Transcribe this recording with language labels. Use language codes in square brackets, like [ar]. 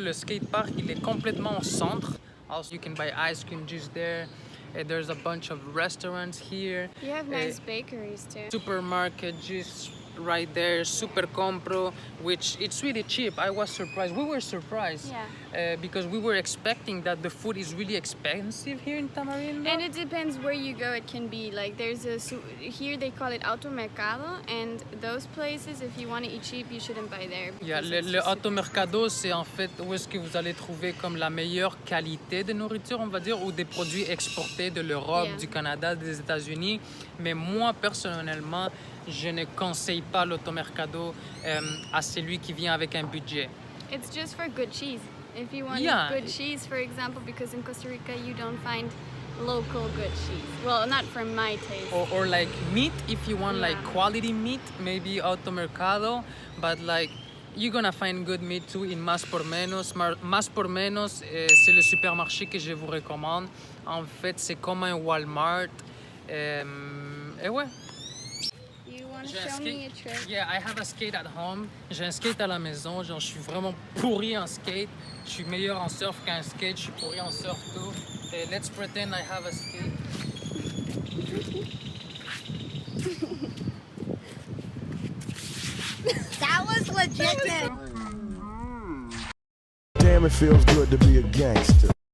[fr] Le skate park, il est complètement au centre. [en] Also, you can buy ice cream juice there. And there's a bunch of restaurants here. You have nice bakeries too. Supermarket just right there, Super Compro, which it's really cheap. I was surprised. We were surprised because we were expecting that the food is really expensive here in Tamarindo. And it depends where you go. It can be like there's here they call it automercado, and those places, if you want to eat cheap, you shouldn't buy there. Yeah, because it's [fr] le [en] just [fr] automercado, c'est en fait où est-ce que vous allez trouver comme la meilleure qualité de nourriture, on va dire, ou des produits exportés de l'Europe, du Canada, des États-Unis. Mais moi, personnellement, je ne conseille pas l'automercado à celui qui vient avec un budget. [en] It's just for good cheese. If you want Yeah. good cheese, for example, because in Costa Rica you don't find local good cheese. Well, not for my taste. Or like meat, if you want like Yeah. quality meat, maybe automercado, but like you're gonna find good meat too in Más por Menos. [fr] Más por Menos, c'est le supermarché que je vous recommande. En fait, c'est comme un Walmart. Et ouais. [en] You want to [fr] J'ai un [en] show me a skate. trick? Yeah, I have a skate at home. [fr] J'ai un skate à la maison. Genre, je suis vraiment pourri en skate. Je suis meilleur en surf qu'en skate. Je suis pourri en surf tout. [en] Et let's pretend I have a skate. That was legit. Damn, it feels good to be a gangster.